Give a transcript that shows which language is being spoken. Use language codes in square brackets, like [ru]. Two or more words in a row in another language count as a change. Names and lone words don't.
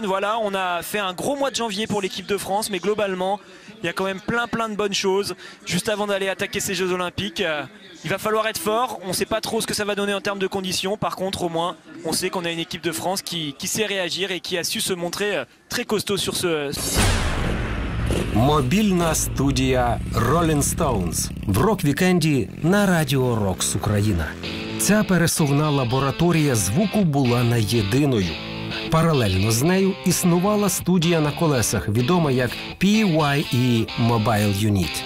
[fr] Voilà, on a fait un gros mois de janvier pour l'équipe de France, mais globalement il y a quand même plein de bonnes choses. Juste avant d'aller attaquer ces Jeux Olympiques, il va falloir être fort. On ne sait pas trop ce que ça va donner en termes de conditions. Par contre, au moins, on sait qu'on a une équipe de France qui sait réagir et qui a su se montrer très costaud sur ce... [uk] Мобільна студія Rolling Stones в рок-вікенді на Радіо Рокс Україна. Ця пересувна лабораторія звуку була не єдиною. Паралельно з нею існувала студія на колесах, відома як PYE Mobile Unit.